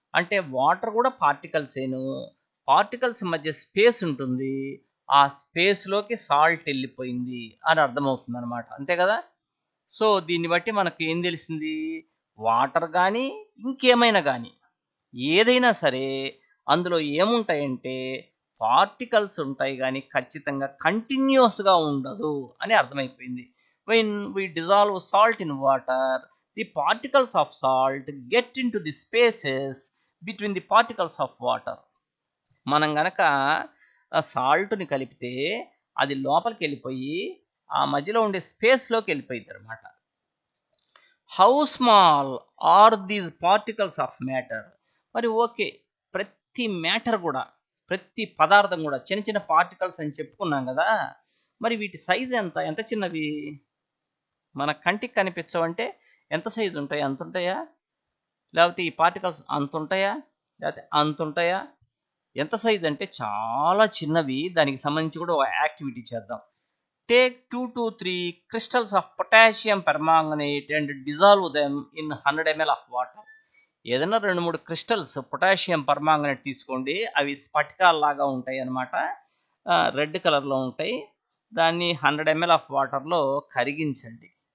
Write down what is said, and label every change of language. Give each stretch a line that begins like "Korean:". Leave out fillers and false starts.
Telugu: అంటే వాటర్ కూడా పార్టికల్సేను, పార్టికల్స్ మధ్య స్పేస్ ఉంటుంది, ఆ స్పేస్లోకి సాల్ట్ వెళ్ళిపోయింది అని అర్థమవుతుంది అనమాట. అంతే కదా? సో దీన్ని బట్టి మనకు ఏం తెలిసింది? వాటర్ కానీ ఇంకేమైనా కానీ ఏదైనా సరే అందులో ఏముంటాయంటే పార్టికల్స్ ఉంటాయి, కానీ ఖచ్చితంగా కంటిన్యూస్గా ఉండదు అని అర్థమైపోయింది.
English: when we dissolve salt in water, the particles of salt get into the spaces between the particles of water.
Telugu: మనం గనక సాల్ట్ని కలిపితే అది లోపలికి వెళ్ళిపోయి ఆ మధ్యలో ఉండే స్పేస్లోకి వెళ్ళిపోయింది అనమాట.
English: How small are these particles of matter?
Telugu: మరి ఓకే, ప్రతి మ్యాటర్ కూడా, ప్రతి పదార్థం కూడా చిన్న చిన్న పార్టికల్స్ అని చెప్పుకున్నాం కదా, మరి వీటి సైజ్ ఎంత చిన్నవి? మన కంటికి కనిపించవంటే ఎంత సైజు ఉంటాయి? అంత ఉంటాయా? లేకపోతే ఈ పార్టికల్స్ అంత ఉంటాయా? లేకపోతే అంత ఉంటాయా? ఎంత సైజ్ అంటే చాలా చిన్నవి. దానికి సంబంధించి కూడా ఒక యాక్టివిటీ చేద్దాం.
English: Take 2 to 3 crystals of potassium permanganate and dissolve them in 100 ml of water.
Telugu: ఏదైనా 2-3 క్రిస్టల్స్ పొటాషియం పర్మాంగనేట్ తీసుకోండి, అవి స్ఫటికాల్లాగా ఉంటాయి అన్నమాట, రెడ్ కలర్లో ఉంటాయి. దాన్ని 100 ml ఆఫ్ వాటర్లో కరిగించండి.